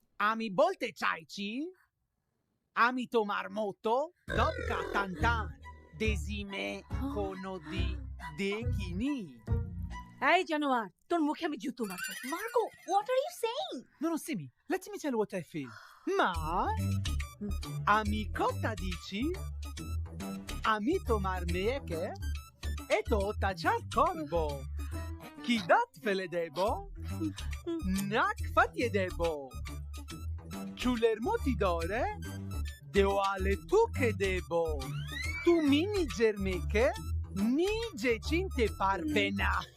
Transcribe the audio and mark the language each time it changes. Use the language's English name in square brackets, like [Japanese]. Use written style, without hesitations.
[Bangla] আমি বলতে চাইছি, আমি তোমার মতো দবকা টানটান দেজিমে কোনোদিন দেখিনি। এই জানোয়ার, তোর মুখে আমি জুতো মারবো। [English] Marco, what are you saying? No, Simi, let me tell you what I feel. [Bangla] Ma, আমি কথা দিচ্ছি, আমি তোমার মেয়েকে এতো অত্যাচার করবো, কি দাঁত ফেলে দেবো, নাক ফাটিয়ে দেবো, চুলের মুঠি ধরে দেওয়ালে ঠুকে দেবো, তুমি নিজের মেয়েকে নিজে চিনতে পারবে না।